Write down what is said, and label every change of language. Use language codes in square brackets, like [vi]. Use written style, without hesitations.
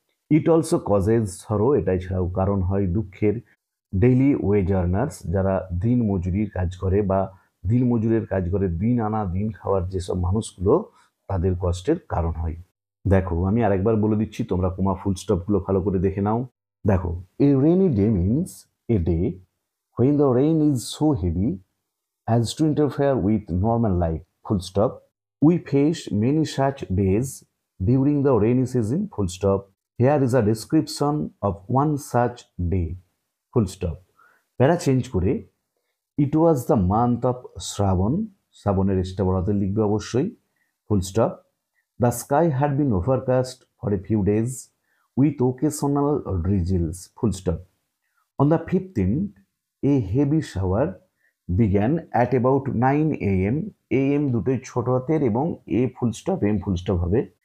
[en] it also causes sorrow, [bn] এটাই ছাড়াও কারণ হয় দুঃখের, ডেইলি ওয়েজ আর্নার্স, যারা দিন মজুরির কাজ করে বা দিন মজুরের কাজ করে, দিন আনা দিন খাওয়ার যেসব মানুষগুলো, তাদের কষ্টের কারণ হয়। দেখো, আমি আরেকবার বলে দিচ্ছি, তোমরা কোমা ফুল স্টপগুলো ভালো করে দেখে নাও। দেখো, [en] A rainy day means a day when the rain is so heavy as to interfere with normal life, full stop. We face many such days during the rainy season, full stop. Here is a description of one such day, full stop. [bn] প্যারা change করে, [en] it was the month of [bn] শ্রাবণ, শ্রাবণের এসটা বড়াতে লিখবে অবশ্যই, full stop. [en] The sky had been overcast for a few days with occasional drizzles, full stop. On the 15th, A heavy shower began at about 9 a.m. [bn] AM দুটোই ছোট হাতের এবং [en] A full stop M full stop [bn] হবে।